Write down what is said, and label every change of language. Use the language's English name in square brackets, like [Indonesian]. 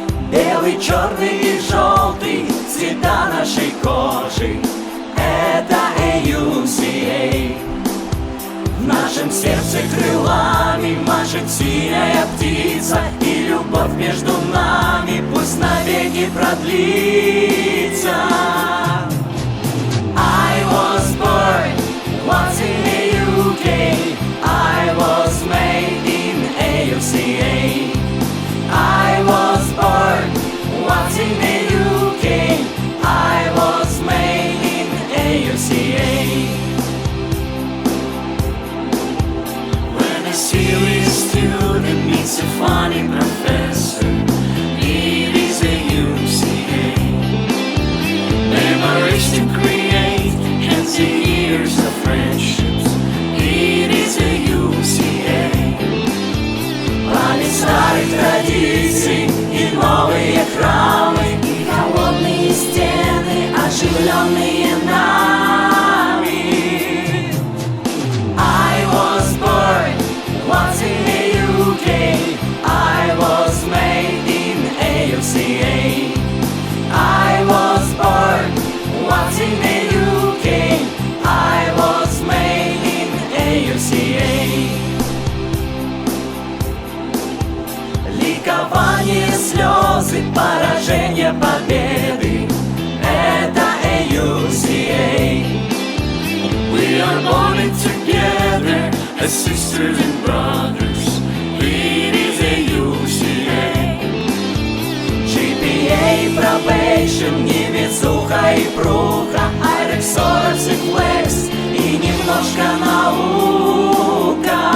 [Russian] Белый, черный и желтый цвета нашей кожи, это AUCA. В нашем сердце крылами машет синяя птица, и любовь между нами пусть навеки продлится. [English] I was born watching AUCA. I was made in AUCA. I was born watching AUCA. I was made in AUCA. When a serious student meets a funny professor, it is AUCA. Memories to create and the years of friendships, it is AUCA. [Russian] Память старых традиций и новые храмы, и холодные стены, оживленные нами. [English] I was born watching AUCA. I was made in AUCA. I was born watching AUCA. I was made in AUCA. [Russian] Ликование, слезы, поражение, победы, это AUCA. [English] We are bonded together as sisters and brothers, it is AUCA. GPA, probation, [Russian] невезуха и пруха, Айрекс, Орекс и Флекс, и немножко наука.